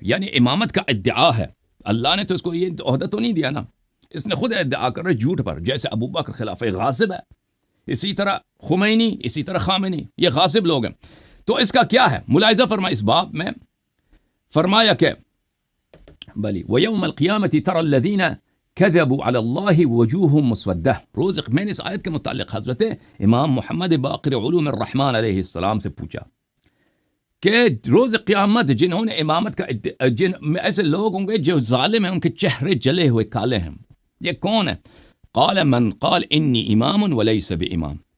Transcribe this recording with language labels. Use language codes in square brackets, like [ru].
[ur] یعنی امامت کا ادعا ہے, اللہ نے تو اس کو یہ عہدہ تو نہیں دیا نا, اس نے خود ادعا کر رہا ہے جھوٹ پر. جیسے ابو بکر خلافہ غاصب ہے, اسی طرح خمینی, اسی طرح خامنئی, یہ غاصب لوگ ہیں. تو اس کا کیا ہے ملاحظہ فرمائے. اس باب میں فرمایا کہ بلی [ar] وَيَوْمَ الْقِيَامَةِ تَرَى الَّذِينَ كذبوا على الله وجوههم مسودہ. [ur] روز میں نے اس آیت کے متعلق حضرت امام محمد باقر علوم الرحمن علیہ السلام سے پوچھا کہ روز قیامت جنہوں نے امامت کا جن ایسے لوگ ہوں گے جو ظالم ہیں، ان کے چہرے جلے ہوئے کالے ہیں، یہ کون ہے؟ [ar] قال من قال انی امام ولیس بامام.